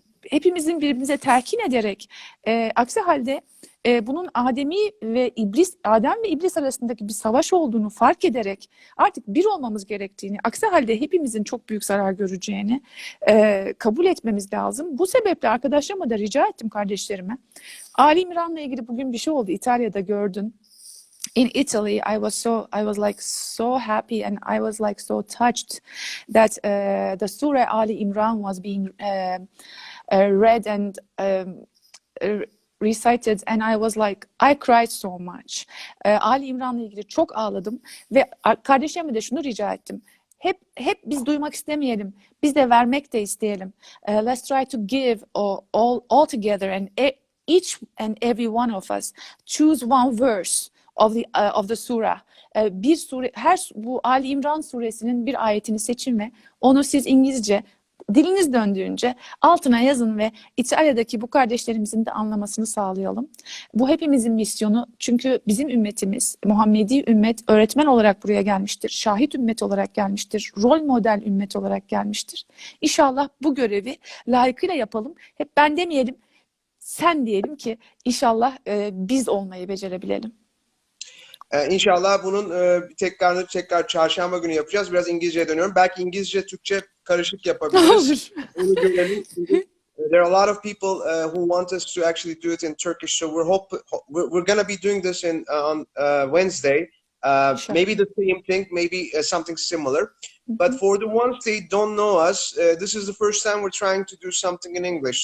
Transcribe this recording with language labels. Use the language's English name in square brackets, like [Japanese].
[Turkish] hepimizin birbirimize telkin ederek aksi halde bunun Adem ve İblis arasındaki bir savaş olduğunu fark ederek artık bir olmamız gerektiğini, aksi halde hepimizin çok büyük zarar göreceğini kabul etmemiz lazım. Bu sebeple arkadaşlarıma da rica ettim kardeşlerime. Ali İmran'la ilgili bugün bir şey oldu. İtalya'da gördün. [English] In Italy, I was like so happy and I was like so touched that the Surah Ali Imran was being read and recited and I was like, I cried so much. [Turkish] Ali İmran'la ilgili çok ağladım ve kardeşlerime de şunu rica ettim. Hep biz duymak istemeyelim. Biz de vermek de isteyelim. [English] Let's try to give all together and each and every one of us choose one verse of the surah. [Turkish] Bir sure, bu Ali İmran suresinin bir ayetini seçin ve onu siz İngilizce diliniz döndüğünce altına yazın ve İtalya'daki bu kardeşlerimizin de anlamasını sağlayalım. Bu hepimizin misyonu. Çünkü bizim ümmetimiz, Muhammedi ümmet öğretmen olarak buraya gelmiştir. Şahit ümmet olarak gelmiştir. Rol model ümmet olarak gelmiştir. İnşallah bu görevi layıkıyla yapalım. Hep ben demeyelim, sen diyelim ki inşallah biz olmayı becerebilelim. İnşallah bunun tekrar çarşamba günü yapacağız. Biraz İngilizceye dönüyorum. Belki İngilizce, Türkçe karışık yapabiliriz. Onu görelim. [English] There are a lot of people who want us to actually do it in Turkish, so we're going to be doing this on Wednesday. Sure. Maybe the same thing, maybe something similar. But for the ones they don't know us, this is the first time we're trying to do something in English.